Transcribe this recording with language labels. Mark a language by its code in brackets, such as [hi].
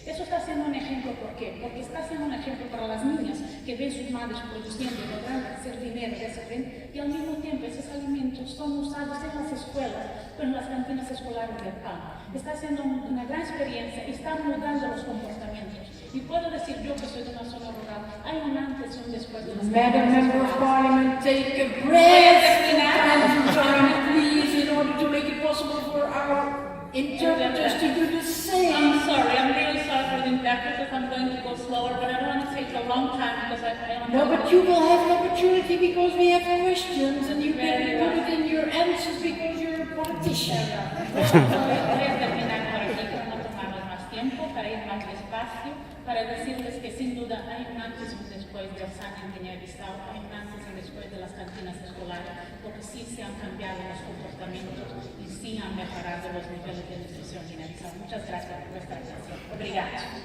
[es] Eso está siendo un ejemplo, ¿por qué? Porque está siendo un ejemplo para las niñas que ven sus madres produciendo y logrando hacer dinero de ese tren, y al mismo tiempo esos alimentos son usados en las escuelas, pero en las cantinas escolares del PAN. Está siendo una gran experiencia y está mudando los comportamientos. Y puedo decir yo que soy de una zona rural, hay un antes y un después de las [en] Madam Member of Parliament, take a breath and please, in order to make it possible for our interpreters to do the same. I'm sorry, I'm really sorry for the interpreters. I'm going to go slower, but I don't want to take a long time because I don't No, know. but you will have an opportunity because we have questions and you can put it in your answers because you're a politician. [es] Voy a terminar por aquí para no tomarles más tiempo, para ir más darme el espacio para decirles que sin duda hay un antes y un después del SAN en Guinea-Bissau, hay un antes y un después de las cantinas escolares, porque sí se han cambiado los comportamientos y sí han mejorado los niveles de nutrición en Guinea-Bissau. Muchas gracias por vuestra atención. [pt] Obrigada.